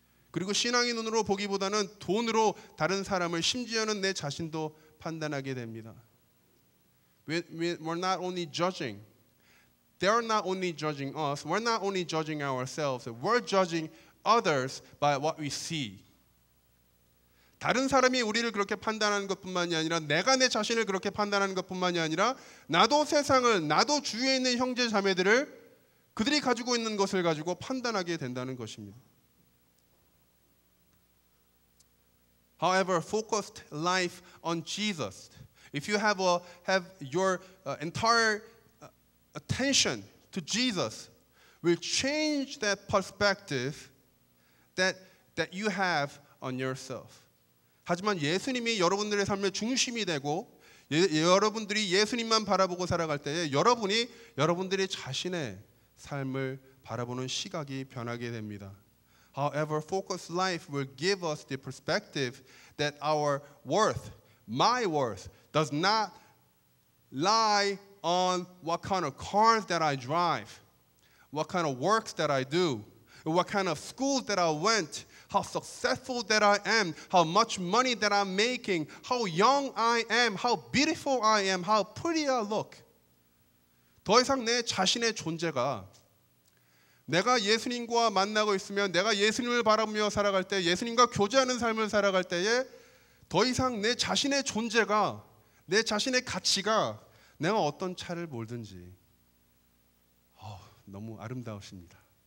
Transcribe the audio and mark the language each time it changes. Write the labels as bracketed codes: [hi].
[ko] 그리고 신앙의 눈으로 보기보다는 돈으로 다른 사람을, 심지어는 내 자신도 판단하게 됩니다. [en] We're not only judging. They're not only judging us. We're not only judging ourselves. We're judging others by what we see. [ko] 다른 사람이 우리를 그렇게 판단하는 것뿐만이 아니라 내가 내 자신을 그렇게 판단하는 것뿐만이 아니라 나도 세상을, 나도 주위에 있는 형제 자매들을 그들이 가지고 있는 것을 가지고 판단하게 된다는 것입니다. [en] However, focused life on Jesus. If you have your entire attention to Jesus, will change that perspective that you have on yourself. [ko] 하지만 예수님이 여러분들의 삶의 중심이 되고 여러분들이 예수님만 바라보고 살아갈 때에 여러분들이 자신의 삶을 바라보는 시각이 변하게 됩니다. [en] However, focused life will give us the perspective that our worth, my worth, does not lie on what kind of cars that I drive, what kind of works that I do, what kind of schools that I went, how successful that I am, how much money that I'm making, how young I am, how beautiful I am, how pretty I look. [ko] 더 이상 내 자신의 존재가 내가 예수님과 만나고 있으면 내가 예수님을 바라보며 살아갈 때 예수님과 교제하는 삶을 살아갈 때에 더 이상 내 자신의 존재가 내 자신의 가치가 내가 어떤 차를 몰든지 너무 아름다우십니다.